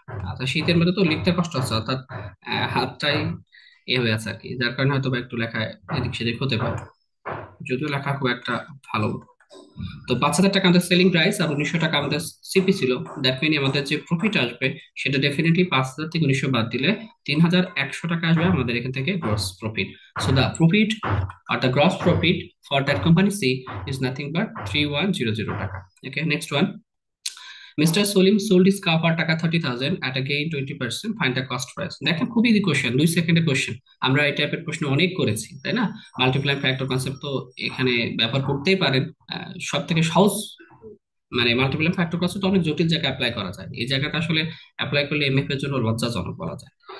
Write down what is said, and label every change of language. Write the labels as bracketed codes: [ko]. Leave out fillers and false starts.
[bn] আচ্ছা, শীতের মধ্যে তো লিখতে কষ্ট হচ্ছে, অর্থাৎ হাতটাই হয়ে আছে আর কি, যার কারণে হয়তো বা একটু লেখা এদিক সেদিক হতে পারে, যদিও লেখা খুব একটা ভালো। তো 5,000 টাকা আমাদের সেলিং প্রাইস আর 1900 টাকা আমাদের সিপি ছিল। [en] that mean [bn] আমাদের যে প্রফিট আসবে সেটা ডেফিনেটলি 5,000 থেকে 1900 বাদ দিলে 3,100 টাকা আসবে আমাদের এখান থেকে gross profit. [en] So the profit or the gross profit for that company C is nothing but 3,100 টাকা। Okay, next one. Mr. Solim sold his car for টাকা 30,000 at a gain 20%. Find the cost price. [bn] দেখেন, খুব easy question, 2 সেকেন্ডের question. আমরা এই টাইপের প্রশ্ন অনেক করেছি, তাই না? মাল্টিপ্লাই ফ্যাক্টর কনসেপ্ট তো এখানে ব্যবহার করতেই পারেন। সব থেকে সহজ, মানে মাল্টিপ্লাই ফ্যাক্টর কনসেপ্ট অনেক জটিল জায়গায় অ্যাপ্লাই করা যায়, এই জায়গাটা আসলে অ্যাপ্লাই করলে এমএফ এর জন্য লজ্জাজনক বলা যায়।